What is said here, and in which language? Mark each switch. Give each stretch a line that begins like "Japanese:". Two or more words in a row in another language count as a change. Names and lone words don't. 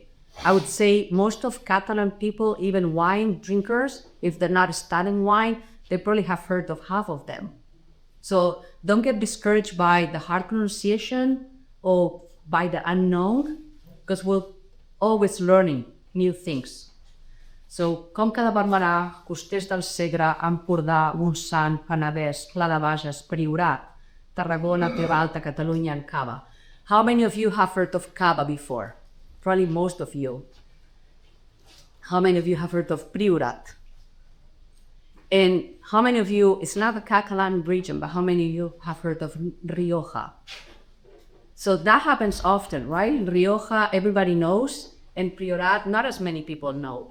English: I would say most of Catalan people, even wine drinkers, if they're not studying wine, they probably have heard of half of them. So don't get discouraged by the hard pronunciation or by the unknown, because we're always learning new things. So Conca de Barberà, Costers del Segre, Empordà, Montsant, Penedès, Pla de Bages, Priorat, Tarragona, Terra Alta, Catalunya, and Cava. How many of you have heard of Cava before? Probably most of you. How many of you have heard of Priorat? And how many of you, it's not a Catalan region, but how many of you have heard of Rioja? So that happens often, right? Rioja, everybody knows, and Priorat, not as many people know.